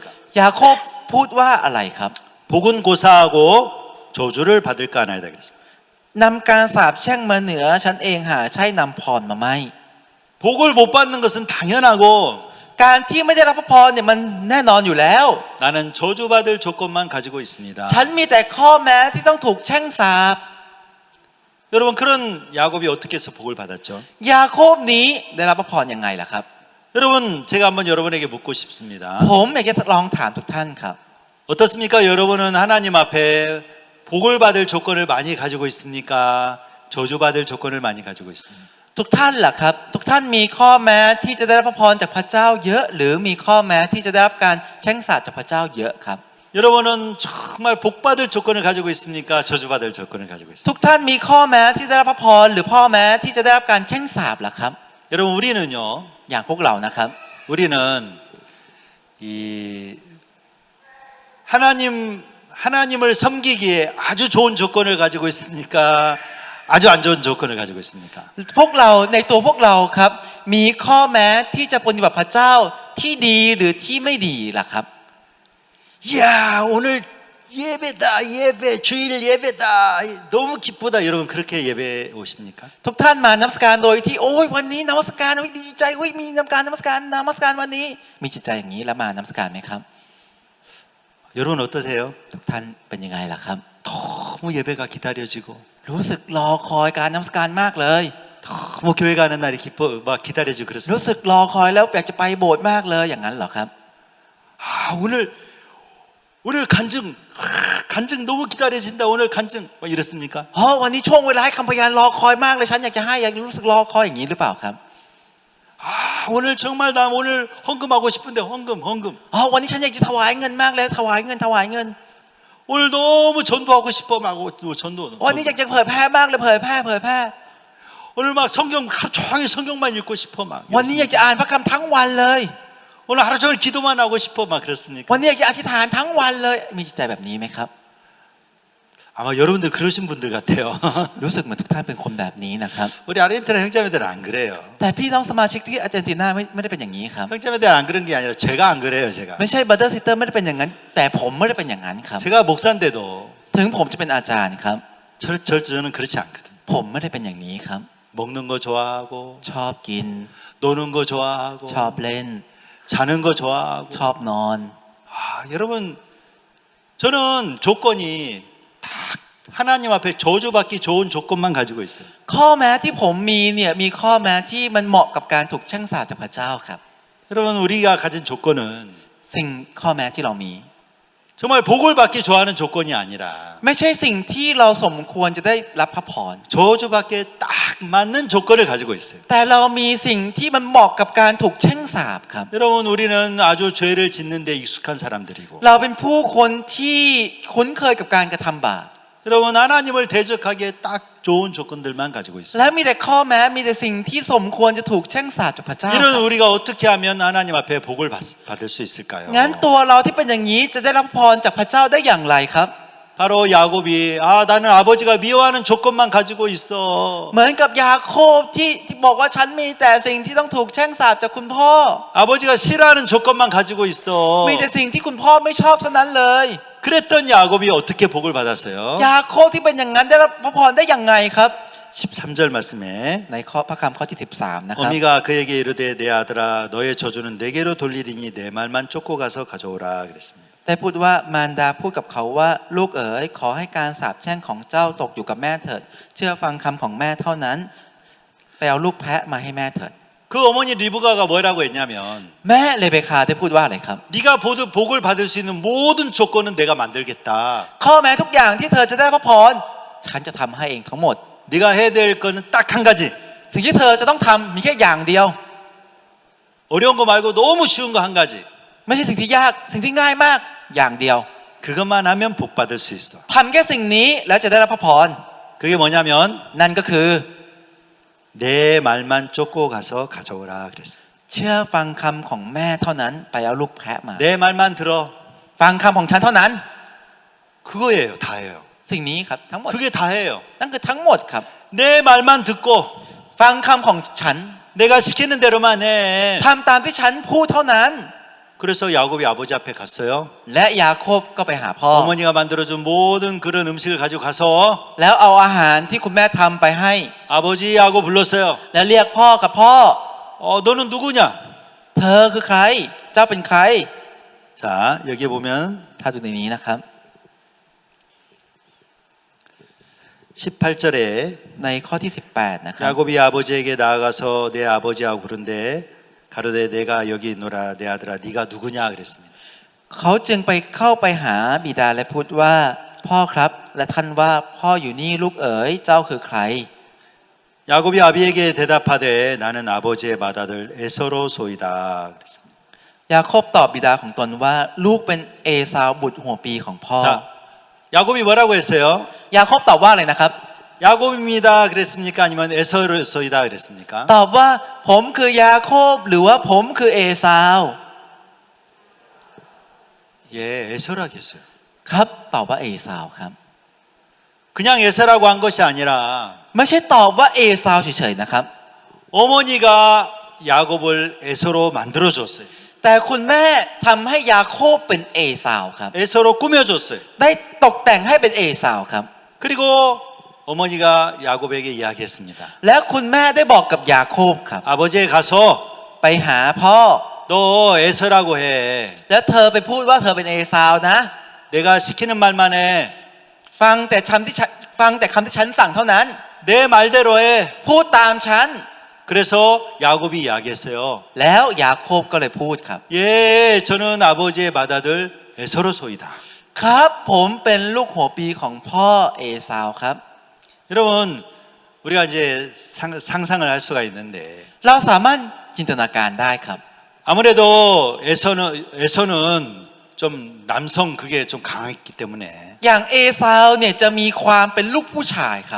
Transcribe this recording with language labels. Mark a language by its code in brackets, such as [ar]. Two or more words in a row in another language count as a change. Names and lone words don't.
[th] ยาโคบพูดว่าอะไรครับ [ko] 복은 고사하고 저주를 받을까 하나이다 그랬습니다. [th] นำการสาปแช่งมาเหนือฉันเองหาใช่นำพรมาไม่ [ko] 복을 못 받는 것은 당연하고 [th] การที่ไม่ได้รับพระพรเนี่ยมันแน่นอนอยู่แล้ว [ko] 나는 저주받을 조건만 가지고 있습니다. [th] ฉันมีแต่ข้อแม้ที่ต้องถูกแช่งสาป [ko] 여러분 그런 야곱이 어떻게 해서 복을 받았죠? [th] ยาโคบนี้ได้รับพระพรยังไงล่ะครับ [ko] 여러분 제가 한번 여러분에게 묻고 싶습니다. [th] ผมอยากจะลองถามทุกท่านครับ [ko] 어떻습니까? 여러분은 하나님 앞에 복을 받을 조건을 많이 가지고 있습니까? 저주받을 조건을 많이 가지고 있습니까? [th] ทุกท่านล่ะครับ ทุกท่านมีข้อแม้ที่จะได้รับพระพรจากพระเจ้าเยอะ หรือมีข้อแม้ที่จะได้รับการแช่งสาปจากพระเจ้าเยอะครับ [ko] 여러분은 정말 복받을 조건을 가지고 있습니까? 저주받을 조건을 가지고 있습니까? [th] ทุกท่านมีข้อแม้ที่ได้รับพระพรหรือข้อแม้ที่จะได้รับการแช่งสาปล่ะครับ [ko] 여러분 우리는요. [th] อย่างพวกเรานะครับ [ko] 우리는 이 하나님을 섬기기에 아주 좋은 조건을 가지고 있습니까? 아주 안 좋은 조건을 가지고 있습니까? [th] พวกเราในตัวพวกเราครับ มีข้อแม้ที่จะปฏิบัติพระเจ้าที่ดีหรือที่ไม่ดีล่ะครับ [ko] 이야 오늘 예배다 예배 주일 예배다 너무 기쁘다 여러분 그렇게 예배 오십니까? [th] ทุกท่านมานมัสการโดยที่โอ้ยวันนี้นมัสการโอ้ยดีใจโอ้ยมีนมัสการวันนี้มีจิตใจอย่างนี้แล้วมานมัสการไหมครับ [ko] 여러분 어떠세요? [th] ทุกท่านเป็นยังไงล่ะครับ [ko] 너무 예배가 기다려지고 [th] รู้สึกรอคอยการนมัสการมากเลย [ko] 너무 교회 가는 날이 기뻐 막 기다려지고 [th] รู้ [ko] 그렇습니다. [th] สึกรอคอยแล้วอยากจะไปโบสถ์มากเลยอย่างนั้นเหรอครับ [ko] 아 오늘 간증 너무 기다려진다 오늘 간증 막 이렇습니까? [th] อ๋อวันนี้ช่วงเวลาให้คำพยานรอคอยมากเลยฉันอยากจะให้อยากรู้สึกรอคอยอย่างนี้หรือเปล่าครับ [ko] 아 오늘 정말 나 오늘 헌금하고 싶은데 헌금 [th] อ๋อวันนี้ฉันอยากจะถวายเงินมากเลยถวายเงิน [ko] 오늘 너무 전도하고 싶어 막 전도 [th] วันนี้อยากจะเผยแพร่มากเลยเผยแพร่ [ko] 오늘 막 성경 하루 종일 성경만 읽고 싶어 막 [th] วันนี้อยากจะอ่านพระคัมภีร์ทั้งวันเลย [ko] 오늘 하루 종일 기도만 하고 싶어 막 그렇습니까? [th] วันนี้อยากจะอธิษฐานทั้งวันเลยมีจิตใจแบบนี้ไหมครับ [ko] 아마 여러분들 그러신 분들 같아요. [th] รู้สึกเหมือนทุกท่านเป็นคนแบบนี้นะครับ [ko] 우리 아르헨티나 형제님들은 안 그래요. [th] แต่พี่น้องสมาชิกที่อาร์เจนตินาไม่ได้เป็นอย่างนี้ครับ [ko] 형제님들 안 그런 게 아니라 제가 안 그래요, 제가. [th] ไม่ใช่บัตเตอร์ซิสเตอร์ไม่ได้เป็นอย่างนั้น แต่ผมไม่ได้เป็นอย่างนั้นครับ [ko] 제가 목사인데도 [th] ถึงผมจะเป็นอาจารย์ครับ [ko] 저는 그렇지 않거든. [th] ผมไม่ได้เป็นอย่างนี้ครับ [ko] 먹는 거 좋아하고 [th] ชอบกิน [ko] 노는 거 좋아하고 [th] ชอบเล่น [ko] 자는 거 좋아하고 [th] ชอบนอน [ko] 아, 여러분 저는 조건이 다 하나님 앞에 저주받기 좋은 조건만 가지고 있어요. [th] ข้อแม้ที่ผมมีเนี่ยมีข้อแม้ที่มันเหมาะกับการถูกแช่งสาปจากพระเจ้าครับ [ko] 여러분 우리가 가진 조건은 [th] สิ่งข้อแม้ที่เรามี [ko] 정말 복을 받기 좋아하는 조건이 아니라 [th] ไม่ใช่สิ่งที่เราสมควรจะได้รับพระพร [ko] 저주받기에 딱 맞는 조건을 가지고 있어요. [th] แต่เรามีสิ่งที่มันเหมาะกับการถูกแช่งสาปครับ [ko] 여러분 우리는 아주 죄를 짓는 데 익숙한 사람들이고 [th] เราเป็นผู้คนที่คุ้นเคยกับการกระทำบาป [ko] 여러분 하나님을 대적하기에 딱 좋은 조건들만 가지고 있어요. [th] และมีแต่ข้อแม้มีแต่สิ่งที่สมควรจะถูกแช่งสาปจากพระเจ้า [ko] 이런 우리가 어떻게 하면 하나님 앞에 복을 받을 수 있을까요? [th] งั้นตัวเราที่เป็นอย่างนี้จะได้รับพรจากพระเจ้าได้อย่างไรครับ [ko] 바로 야곱이 나는 아버지가 미워하는 조건만 가지고 있어. [th] เหมือนกับยาโคบที่บอกว่าฉันมีแต่สิ่งที่ต้องถูกแช่งสาปจากคุณพ่อ [ko] 아버지가 싫어하는 조건만 가지고 있어. [th] มีแต่สิ่งที่คุณพ่อไม่ชอบเท่านั้นเลย [ko] 그랬던 야곱이 어떻게 복을 받았어요? [th] ยาโคบที่เป็นอย่างนั้นได้รับพระพรได้อย่างไงครับ [ko] 13절 말씀에 [th] ในข้อพระคำข้อที่13นะครับ [ko] 어미가 그에게 이르되 내 아들아 너의 저주는 내게로 돌리리니 내 말만 쫓고 가서 가져오라 그랬습니다. [th] ได้พูดว่ามารดาพูดกับเขาว่าลูกเอ๋ยขอให้การสาปแช่งของเจ้าตกอยู่กับแม่เถิดเชื่อฟังคำของแม่เท่านั้นไปเอาลูกแพะมาให้แม่เถิด [ko] 그 어머니 리브가가 뭐라고 했냐면 [th] แม่เลเบคาได้พูดว่าอะไรครับ [ko] 네가 복을 받을 수 있는 모든 조건은 내가 만들겠다. [th] ข้อแม้ทุกอย่างที่เธอจะได้พระพรฉันจะทำให้เองทั้งหมด [ko] 네가 해야 될 거는 딱 한 가지. [th] สิ่งที่เธอจะต้องทำมีแค่อย่างเดียว [ko] 어려운 거 말고 너무 쉬운 거 한 가지. [th] ไม่ใช่สิ่งที่ยากสิ่งที่ง่ายมากอย่างเดียว [ko] 그것만 하면 복 받을 수 있어. [th] ทำแค่สิ่งนี้แล้วจะได้รับพระพร [ko] 그게 뭐냐면 [th] นั่นก็คือ [ko] 내 말만 쫓고 가서 가져오라 그랬어요. [th] เชื่อฟังคำของแม่เท่านั้นไปเอาลูกแพะมา [ko] 내 말만 들어. [th] ฟังคำของฉันเท่านั้น [ko] 그거예요. 다예요. [th] สิ่งนี้ครับทั้งหมด [ko] 그게 다예요. [th] นั่นคือทั้งหมดครับ [ko] 내 말만 듣고 [th] ฟังคำของฉัน [ko] 내가 시키는 대로만 해. [th] ทำตามที่ฉันพูดเท่านั้น [ko] 그래서 야곱이 아버지 앞에 갔어요. [th] และยาโคบก็ไปหาพ่อ [ko] 어머니가 만들어준 모든 그런 음식을 가지고 가서 [th] แล้วเอาอาหารที่คุณแม่ทำไปให้ [ko] 아버지 하고 불렀어요. [th] แล้วเรียกพ่อกับพ่อ [ko] 너는 누구냐? [th] เธอคือใคร เจ้าเป็นใคร [ko] 자, 여기 보면 [th] ถ้าดูในนี้นะครับ [ko] 18절에 [th] ในข้อที่18นะครับ [ko] 야곱이 아버지에게 나아가서 내 아버지하고 부른데 가로되 내가 여기 있노라 내 아들아 네가 누구냐 그랬습니다. [th] เขาจึงไปเข้าไปหาบิดาและพูดว่าพ่อครับและท่านว่าพ่ออยู่นี่ลูกเอ๋ยเจ้าคือใคร [ko] 야곱이 아비에게 대답하되 나는 아버지의 맏아들 에서로소이다 그랬습니다. [th] ยาโคบตอบบิดาของตนว่าลูกเป็นเอซาวบุตรหัวปีของพ่อ [ko] 자, 야곱이 뭐라고 했어요? [th] ยาโคบตอบว่าอะไรนะครับ [ko] 야곱입니다 그랬습니까? 아니면 에서로소이다 그랬습니까? [th] ตอบว่าผมคือยาโคบหรือว่าผมคือเอซาว [ko] 예, 에서라겠어요. [th] ครับตอบว่าเอซาวครับ [ko] 그냥 에서라고 한 것이 아니라 [th] ไม่ใช่ตอบว่าเอซาวเฉยๆนะครับ [ko] 어머니가 야곱을 에서로 만들어 줬어요. [th] แต่คุณแม่ทำให้ยาโคบเป็นเอซาวครับ [ko] 에서로 꾸며줬어요. [th] ได้ตกแต่งให้เป็นเอซาวครับ [ko] 그리고 어머니가 야곱에게 이야기했습니다. [th] แล้วคุณแม่ได้บอกกับยาโคบครับ [ko] 아버지에 가서 [th] ไปหาพ่อ [ko] 너 에서라고 해. [th] แล้วเธอไปพูดว่าเธอเป็นเอซาวนะ [ko] 내가 시키는 말만 해. [th] ฟังแต่คำที่ฉันสั่งเท่านั้น [ko] 내 말대로 해. [th] พูดตามฉัน [ko] 그래서 야곱이 이야기했어요. [th] แล้วยาโคบก็เลยพูดครับ [ko] 예, 저는 아버지의 맏아들 에서로소이다. [th] ครับผมเป็นลูกหัวปีของพ่อเอซาวครับ [ko] 여러분, 우리가 이제 상상을 할 수가 있는데 [th] เราสามารถจินตนาการได้ครับ [ko] 아무래도 에서는 좀 남성 그게 좀 강했기 때문에 [th] อย่างเอซาวเนี่ยจะมีความเป็นลูกผู้ชายครับ